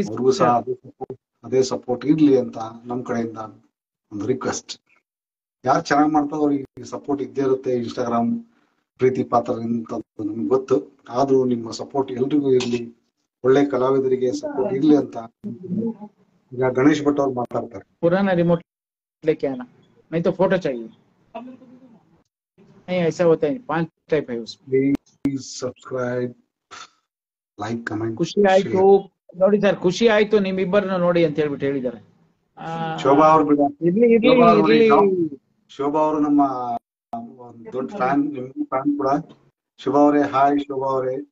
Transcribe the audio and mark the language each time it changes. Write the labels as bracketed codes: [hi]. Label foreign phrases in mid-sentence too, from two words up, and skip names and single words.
[kn] ಅವ್ರಿಗೂ ಸಹ ಅದೇ ಸಪೋರ್ಟ್ ಇರ್ಲಿ ಅಂತ ನಮ್ ಕಡೆಯಿಂದ ಒಂದು ರಿಕ್ವೆಸ್ಟ್. ಯಾರು ಚೆನ್ನಾಗಿ ಮಾಡ್ತಾರೋ ಅವ್ರಿಗೆ ಸಪೋರ್ಟ್ ಇದ್ದೇ ಇರುತ್ತೆ. ಇನ್ಸ್ಟಾಗ್ರಾಮ್ ಪ್ರೀತಿ ಪಾತ್ರ ನಮ್ಗೆ ಗೊತ್ತು, ಆದ್ರೂ ನಿಮ್ಮ ಸಪೋರ್ಟ್ ಎಲ್ರಿಗೂ ಇರ್ಲಿ, ಒಳ್ಳೆ ಕಲಾವಿದರಿಗೆ ಸಪೋರ್ಟ್ ಇರ್ಲಿ ಅಂತ. ಈಗ ಗಣೇಶ್ ಭಟ್ ಅವ್ರು ಮಾತಾಡ್ತಾರೆ. [hi] पुराना रिमोट लेके आना, नहीं तो फोटो चाहिए। नहीं, ऐसा होता है, 5 टाइप है उसमें। [en] please subscribe, like, comment. [kn] ಖುಷಿ ಆಯ್ತು ನೋಡಿ ಸರ್, ಖುಷಿ ಆಯ್ತು ನಿಮ್ಮಿಬ್ಬರನ್ನ ನೋಡಿ ಅಂತ ಹೇಳ್ಬಿಟ್ಟು ಹೇಳಿದ್ದಾರೆ. ಶೋಭಾ ಅವ್ರು ಬಿಡ, ಇರ್ಲಿ. ಶೋಭಾ ಅವರು ನಮ್ಮ ದೊಡ್ಡ ಫ್ಯಾನ್, ನಿಮ್ ಫ್ಯಾನ್ ಕೂಡ. ಶೋಭಾ ಅವರೇ, ಹಾಯ್ ಶೋಭಾ ಅವರೇ.